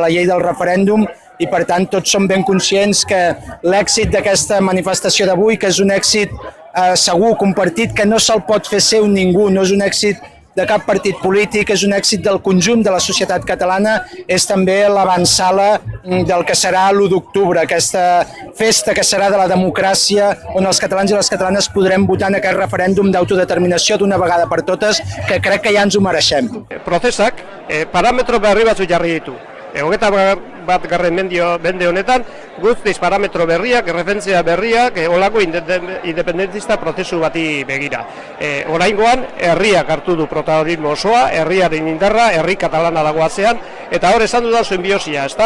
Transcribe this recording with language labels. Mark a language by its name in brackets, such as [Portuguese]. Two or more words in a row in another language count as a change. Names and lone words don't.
[Catalan] la llei del referèndum, i per tant tots som ben conscients que l'èxit d'aquesta manifestació d'avui, que és un èxit segur, compartit, que no se'l pot fer seu ningú, no és un èxit de cap partit polític, és un èxit del conjunt de la societat catalana, és també l'avantsala del que serà l'1 d'octubre, aquesta festa que serà de la democràcia, on els catalans i les catalanes podrem votar en aquest referèndum d'autodeterminació d'una vegada per totes, que crec que ja ens ho mereixem. [Basque] Prozesak parametro berri batzuk jarri ditu. 21. mende honetan, guztiz parametro berriak, referentzia berriak, olako independentista prozesu bati begira. Oraingoan, herriak hartu du protagonismo osoa, herriaren indarra, herri katalana dago atzean, eta hor esan dudan zuen biosia, ezta?